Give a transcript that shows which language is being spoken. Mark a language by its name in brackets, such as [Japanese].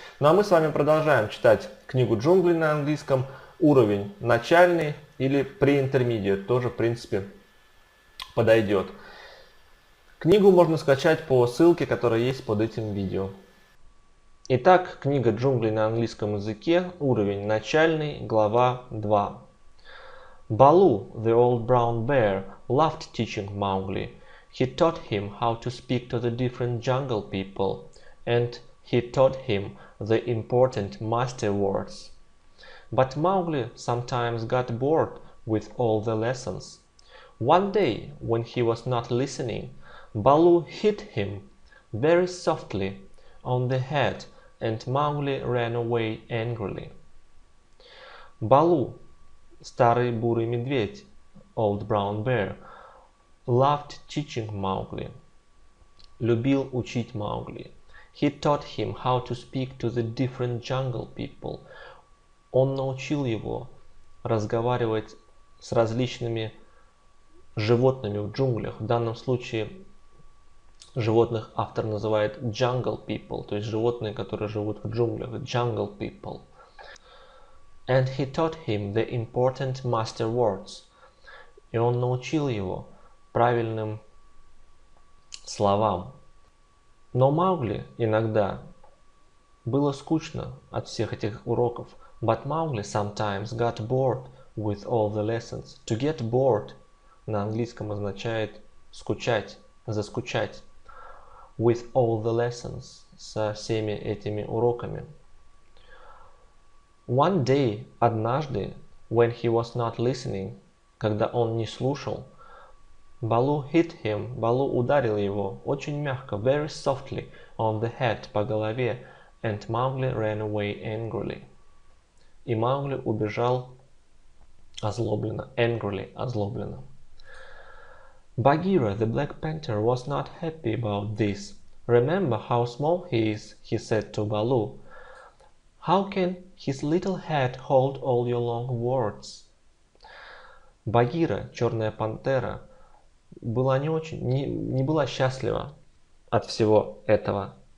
[Russian] Ну а мы с вами продолжаем читать книгу Джунглей на английском, уровень начальный или Preintermediate, тоже в принципе подойдет. Книгу можно скачать по ссылке, которая есть под этим видео. Итак, книга Джунглей на английском языке, уровень начальный, глава 2. [English] Baloo, the old brown bear, loved teaching Mowgli. He taught him how to speak to the different jungle people, and he taught him the important master words. But Mowgli sometimes got bored with all the lessons. One day, when he was not listening, Baloo hit him very softly on the head, and Mowgli ran away angrily. [Russian] Baloo, старый бурый медведь, [English] old brown bear, loved teaching Mowgli, [Russian] любил учить Маугли. [English] He taught him how to speak to the different jungle people. [Russian] Он научил его разговаривать с различными животными в джунглях. В данном случае животных автор называет [English] jungle people, [Russian] то есть животные, которые живут в джунглях, [English] jungle people. And he taught him the important master words. [Russian] И он научил его правильным словам. Но Маугли иногда было скучно от всех этих уроков. [English] But Mowgli sometimes got bored with all the lessons. To get bored [Russian] на английском означает скучать, заскучать. [English] With all the lessons, [Russian] со всеми этими уроками. [English] One day, [Russian] однажды, [English] when he was not listening, [Russian] когда он не слушал, [English] Baloo hit him, [Russian] Baloo ударил его очень мягко, [English] very softly, on the head, [Russian] по голове, [English] and Mowgli ran away angrily. [Russian] И Маугли убежал озлобленно, [English] angrily, [Russian] озлобленно. [English] Bagheera, the Black Panther, was not happy about this. Remember how small he is, he said to Baloo. How can his little head hold all your long words? [Russian] Багира, черная пантера, была не была счастлива от всего этого.